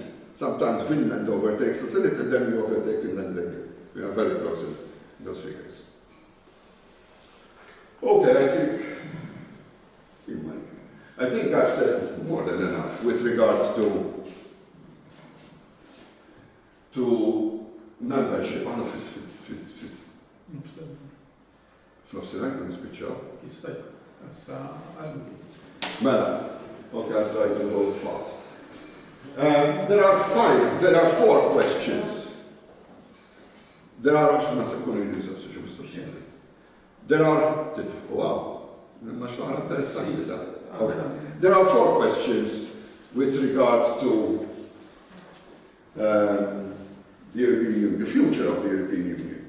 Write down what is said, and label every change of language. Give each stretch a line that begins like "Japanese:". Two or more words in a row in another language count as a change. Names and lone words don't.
English: Sometimes Finland overtakes us a little, then we overtake Finland again. We are very close in those figures. Okay, I think I've said more than enough with regard to membership.
Maltese: Għana fl-offsinar kun nispiċċaw? Mela,
English: okay, I'll try to go fast. There are 4 questions. There are, wow, there are 4 questions with regard to the European Union, the future of the European Union.